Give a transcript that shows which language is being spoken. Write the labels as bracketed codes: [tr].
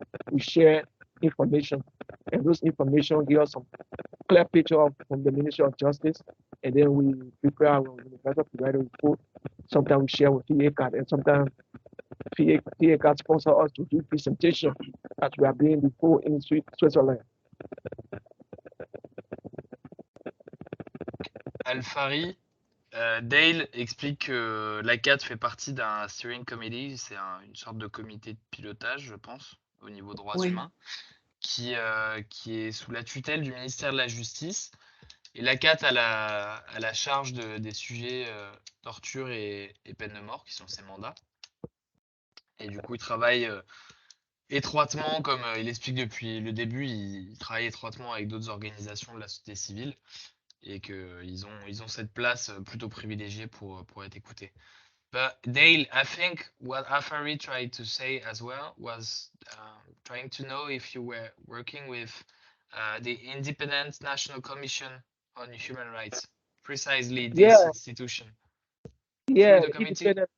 [en] We share information, and those information give us some clear picture from the Ministry of Justice, and then we prepare our Universal Periodic Report. Sometimes we share with FIACAT, and sometimes FIACAT sponsor us to do presentation as we are doing before in Switzerland. [fr] Alfari, Dale explique que l'ACAT fait partie d'un steering committee, c'est une sorte de comité de pilotage, je pense, au niveau droits humains, qui est sous la tutelle du ministère de la Justice. Et l'ACAT a la charge des sujets torture et peine de mort, qui sont ses mandats. Et du coup, il travaille étroitement, comme il explique depuis le début, il travaille étroitement avec d'autres organisations de la société civile et qu'ils ont cette place plutôt privilégiée pour être écoutés. [en] But Dale, I think what Alfari tried to say as well was trying to know if you were working with the Independent National Commission on Human Rights, precisely this institution. Yeah, the committee?